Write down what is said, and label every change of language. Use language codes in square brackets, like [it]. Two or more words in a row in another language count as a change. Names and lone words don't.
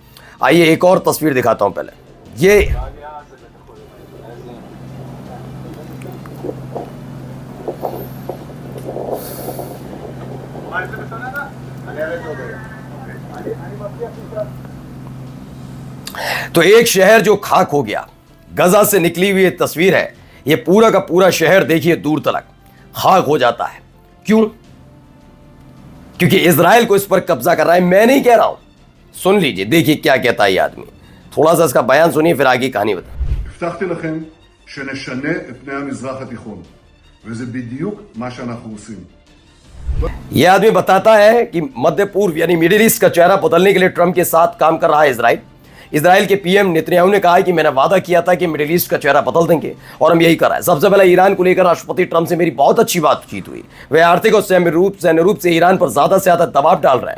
[hi] आइए एक और तस्वीर दिखाता हूं पहले। ये तो एक शहर जो खाक हो गया, गजा से निकली हुई तस्वीर है। ये पूरा का पूरा शहर देखिए दूर तक खाक हो जाता है। क्यों? क्योंकि इजराइल को इस पर कब्जा कर रहा है। मैं नहीं कह रहा हूं, सुन लीजिए, देखिए क्या कहता है ये आदमी। थोड़ा सा इसका बयान सुनिए, फिर आगे कहानी बता। [he] הבטחתי לכם שנשנה את פני המזרח התיכון, וזה בדיוק מה שאנחנו עושים. [hi] यह आदमी बताता है कि मध्य पूर्व यानी [en] Middle East [hi] का चेहरा बदलने के लिए ट्रंप के साथ काम कर रहा है इजराइल। इजराइल के पीएम नेतन्याहू ने कहा है कि मैंने वादा किया था कि [en] Middle East [hi] का चेहरा बदल देंगे, और हम यही कर रहे हैं। सबसे पहले ईरान को लेकर राष्ट्रपति ट्रंप से मेरी बहुत अच्छी बातचीत हुई। वे आर्थिक और सैन्य रूप से ईरान पर ज्यादा से ज्यादा दबाव डाल रहे हैं।